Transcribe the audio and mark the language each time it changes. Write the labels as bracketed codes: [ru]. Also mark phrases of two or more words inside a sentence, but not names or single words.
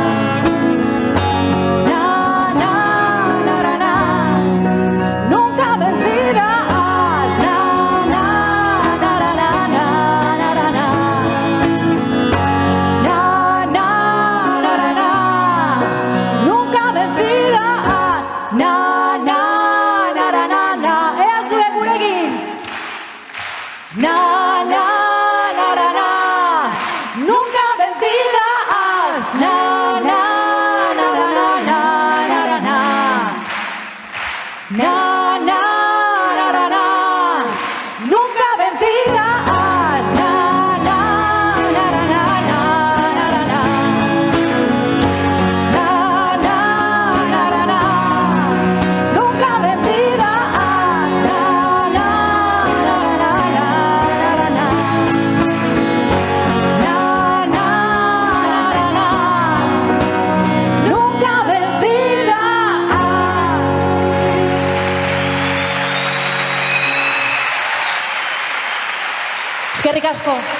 [es] Nunca vencidas, na, na, na, na, na, na, na, na. Na, na, na, na, na. Nunca vencidas, na, na, na, na, na, na. [eu] Ea zuek gurekin. Na, na, na, na, na. [es] Nunca vencidas, na, na, na, na, na, na, na, na. Na, na, na, na, na. Nunca vencidas. Na, na, na, na, na, na, na, na. Na, na, na, na, na. Nunca vencidas. Na, na, na, na, na, na, na, na. Na, na, na, na, na. Nunca vencidas. [eu] Eskerrik asko.